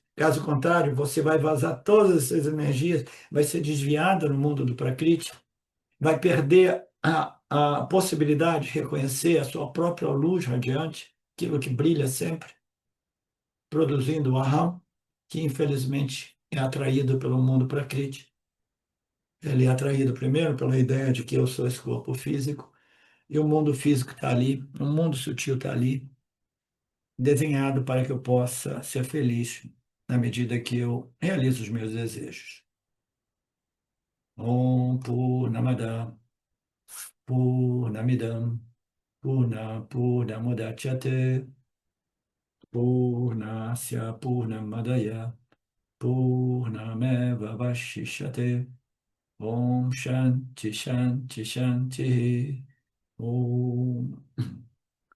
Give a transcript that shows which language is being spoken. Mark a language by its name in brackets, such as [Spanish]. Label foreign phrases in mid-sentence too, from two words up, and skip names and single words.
[Portuguese] Caso contrário, você vai vazar todas as suas energias, vai ser desviada no mundo do Prakriti, vai perder a possibilidade de reconhecer a sua própria luz radiante, aquilo que brilha sempre, produzindo o Aham, que infelizmente é atraído pelo mundo Prakriti. Ele é atraído primeiro pela ideia de que eu sou esse corpo físico, e o mundo físico está ali, o mundo sutil está ali, desenhado para que eu possa ser feliz na medida que eu realizo os meus desejos. [Sanskrit] ॐ पूर्णमद पूर्णमिदं पूर्णमुदच्यते पूर्णस्य पूर्णमादाय पूर्णमेव वशिष्यते ॐ शान्ति शान्ति शान्ति ॐ नमस्ते.